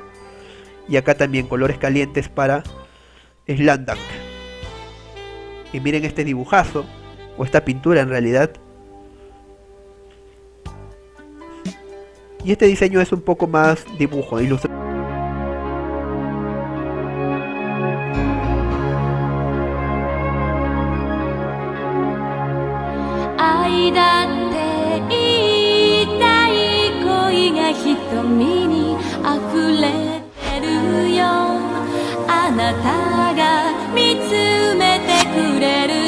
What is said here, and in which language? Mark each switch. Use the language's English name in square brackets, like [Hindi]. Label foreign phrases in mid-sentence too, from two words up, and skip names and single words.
[Spanish] Y acá también colores calientes para Slam Dunk. Y miren este dibujazo, o esta pintura en realidad. Y este diseño es un poco más dibujo, ilustración. [Japanese] 愛だって言いたい恋が瞳に溢れてるよあなたが見つめてくれる